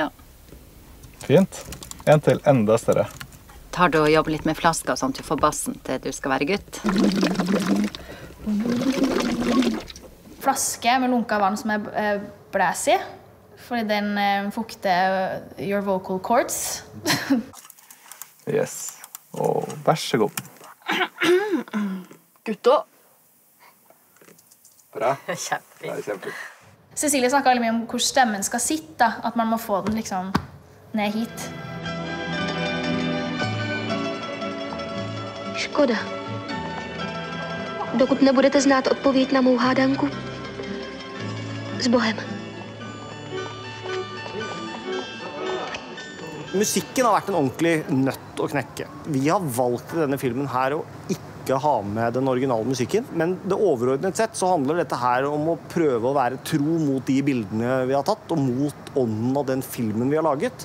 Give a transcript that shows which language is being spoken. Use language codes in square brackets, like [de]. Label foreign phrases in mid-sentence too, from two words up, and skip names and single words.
[no] Fint. En til enda større. Tar du og jobber litt med flasker sånn at du får bassen til du skal være gutt? Flaske med lunka vann som jeg blæs i, fordi den fukter [en] your vocal cords. [no] Yes. Og vær så god. Gutta. Bra. Kjempefint. Kjempefint. Cecilie snakket veldig mye om hvor stemmen skal sitte, at man må få den liksom ned hit. [cs] Škoda. Dokud nebudete znát odpověď na mou hádanku, s Bohem. [no] Musikken har vært en ordentlig nøtt å knekke. Vi har valgt i denne filmen her å ikke ha med den originale musikken, men det overordnet sett så handler dette her om å prøve å være tro mot de bildene vi har tatt, og mot ånden av den filmen vi har laget.